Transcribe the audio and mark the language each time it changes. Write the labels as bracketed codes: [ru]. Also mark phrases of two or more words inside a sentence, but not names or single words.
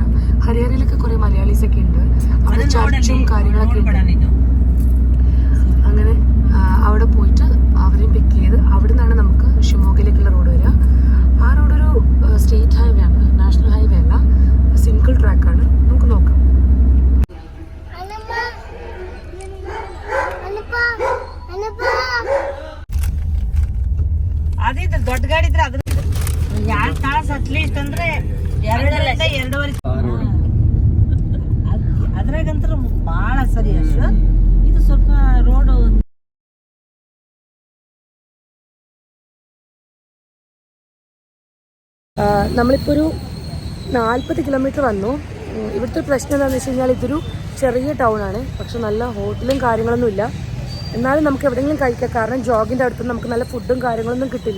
[ml] ഹരിഹരയിലൊക്കെ കുറേ മലയാളീസൊക്കെ ഉണ്ട്, അവിടെ ചർച്ചും കാര്യങ്ങളൊക്കെ ഉണ്ട്. അങ്ങനെ അവിടെ പോയിട്ട് അവരെയും പിക്ക് ചെയ്ത് അവിടെ നിന്നാണ് നമുക്ക് ഷിമോഗയിലേക്കുള്ള റോഡ് വരിക. ആ റോഡൊരു [en] state highway [ml] ആണ്, [en] national highway [ml] അല്ല, സിംഗിൾ ട്രാക്കാണ്. നമുക്ക് നോക്കാം. [kn] ಅದಿದ್ರೆ ದೊಡ್ಡ ಗಾಡಿ ಇದ್ರೆ ಅದ್ರ 2 ತಾಸು ಅಟ್ಲೀಸ್ಟ್ ಅಂದ್ರೆ 2.5 ಅದ್ರಾಗಂತ್ರ ಬಹಳ ಸರಿ ಅಷ್ಟು. ಇದು ಸ್ವಲ್ಪ ರೋಡ್ [ml] നമ്മളിപ്പോൾ ഒരു 40 കിലോമീറ്റർ വന്നു. ഇവിടുത്തെ പ്രശ്നം എന്താണെന്ന് വെച്ച് കഴിഞ്ഞാൽ ഇതൊരു ചെറിയ ടൗൺ ആണ്, പക്ഷെ നല്ല ഹോട്ടലും കാര്യങ്ങളൊന്നുമില്ല. എന്നാലും നമുക്ക് എവിടെയെങ്കിലും കഴിക്കാം, കാരണം ജോഗിൻ്റെ അടുത്ത് നമുക്ക് നല്ല ഫുഡും കാര്യങ്ങളൊന്നും കിട്ടില്ല.